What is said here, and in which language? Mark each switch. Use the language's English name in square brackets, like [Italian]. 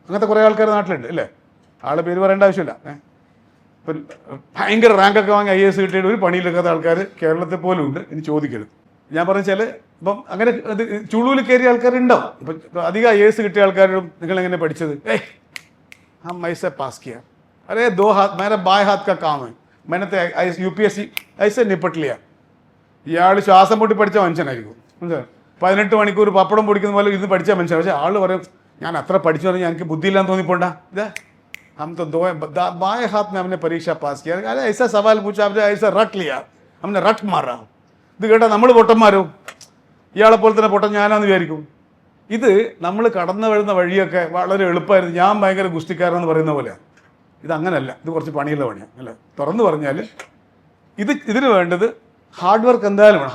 [Malayalam] അങ്ങനത്തെ കുറേ ആൾക്കാർ നാട്ടിലുണ്ട് അല്ലേ? ആളെ പേര് പറയേണ്ട ആവശ്യമില്ല. ഇപ്പം ഭയങ്കര റാങ്കൊക്കെ വാങ്ങി IAS കിട്ടിയിട്ട് ഒരു പണിയിലെടുക്കാത്ത ആൾക്കാർ കേരളത്തിൽ പോലും ഉണ്ട്. ഇനി ചോദിക്കരുത്. ഞാൻ പറഞ്ഞാൽ ഇപ്പം അങ്ങനെ ചുളൂല് കയറിയ ആൾക്കാരുണ്ടാവും. ഇപ്പം അധികം IAS കിട്ടിയ ആൾക്കാരും നിങ്ങൾ എങ്ങനെ പഠിച്ചത്? [Hindi] हम ऐसे पास किया, अरे 2 हाथ मेरा बाएं हाथ का काम है, मैंने तो UPSC ऐसे निपट लिया. [Malayalam] ഇയാൾ ശ്വാസം പൊട്ടി പഠിച്ച മനുഷ്യനായിരിക്കും. 18 മണിക്കൂർ പപ്പടം പൊടിക്കുന്ന പോലെ ഇത് പഠിച്ച മനുഷ്യൻ. പക്ഷേ ആൾ പറയും ഞാൻ അത്ര പഠിച്ചു പറഞ്ഞാൽ എനിക്ക് ബുദ്ധിയില്ലാന്ന് തോന്നിപ്പോണ്ട. ഇതാ [Hindi] हम तो बाएं हाथ में हमने परीक्षा पास किया, अरे ऐसा सवाल पूछा आपने, ऐसा रट लिया, हमने रट मारा. [Malayalam] ഇത് കേട്ടാൽ നമ്മൾ പൊട്ടന്മാരും ഇയാളെ പോലെ തന്നെ പൊട്ടൻ ഞാനാന്ന് വിചാരിക്കും. ഇത് നമ്മൾ കടന്നു വരുന്ന വഴിയൊക്കെ വളരെ എളുപ്പമായിരുന്നു. ഞാൻ ഭയങ്കര ഗുസ്തിക്കാരെന്ന് പറയുന്ന പോലെയാണ്. ഇത് അങ്ങനല്ല, ഇത് കുറച്ച് പണിയുള്ള പണിയാണ് അല്ലേ? തുറന്നു പറഞ്ഞാൽ ഇതിന് വേണ്ടത് ഹാർഡ് വർക്ക് എന്തായാലും വേണം.